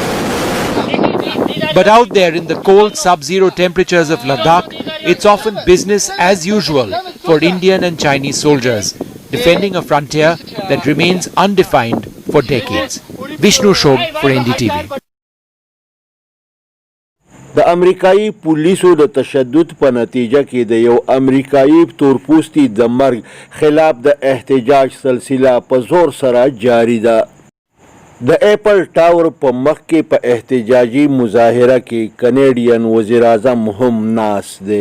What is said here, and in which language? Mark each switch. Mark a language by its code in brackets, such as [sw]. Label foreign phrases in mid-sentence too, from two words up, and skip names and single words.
[en] But out there in the cold sub-zero temperatures of Ladakh, it's often business as usual for Indian and Chinese soldiers, defending a frontier that remains undefined for decades. Vishnu Shobh for NDTV. [ps] د امریکایي پولیسو د تشدد په نتیجه کې د یو امریکایي تورپوستي د مرګ خلاف د احتجاج سلسله په زور سره جاری ده. د اپل ټاور په مخ کې په احتجاجي مظاهره کې کنیډین وزیر اعظم هم ناست دی.